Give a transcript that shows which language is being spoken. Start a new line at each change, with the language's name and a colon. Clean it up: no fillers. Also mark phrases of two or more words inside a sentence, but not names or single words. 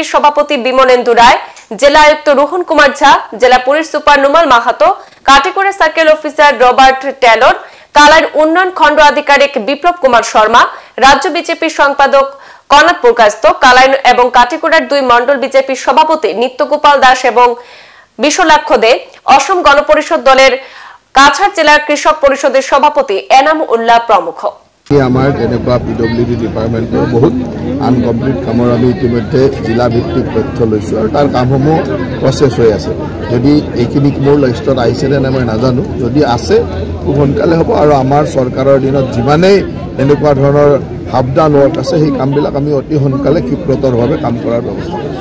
Bangla: সভাপতি বিমলেন্দু রায়, জেলা আয়ুক্ত রোহন কুমার ঝা, জেলা পুলিশ সুপার নুমাল মাহাতো, কাটিগড়া সার্কেল অফিসার রবার্ট টেলর, কালাইন উন্নয়ন খণ্ড আধিকারিক বিপ্লব কুমার শর্মা, রাজ্য বিজেপির সম্পাদক কনাদ পুরকাস্ত, কালাইন এবং কাটিগড়ার 2 মন্ডল বিজেপির সভাপতি নিত্যগোপাল দাস এবং বিশলাক্ষ দে, অসম গণপরিষদ দলের কাছাড় জেলার কৃষক পরিষদের সভাপতি এনাম উল্লাহ প্রমুখ।
Assamese: আমাৰ এনেকুৱা পিডব্লিউডি ডিপাৰ্টমেণ্টৰ বহুত আনকমপ্লিট কামৰ আমি ইতিমধ্যে জিলা ভিত্তিক তথ্য লৈছোঁ আৰু তাৰ কামসমূহ প্ৰচেছ হৈ আছে। যদি এইখিনি মোৰ লিষ্টত আহিছেনে নাই মই নাজানো, যদি আছে খুব সোনকালে হ'ব আৰু আমাৰ চৰকাৰৰ দিনত যিমানেই এনেকুৱা ধৰণৰ সাৱধান ৱৰ্ক আছে সেই কামবিলাক আমি অতি সোনকালে ক্ষিপ্ৰতৰভাৱে কাম কৰাৰ ব্যৱস্থা কৰিছোঁ।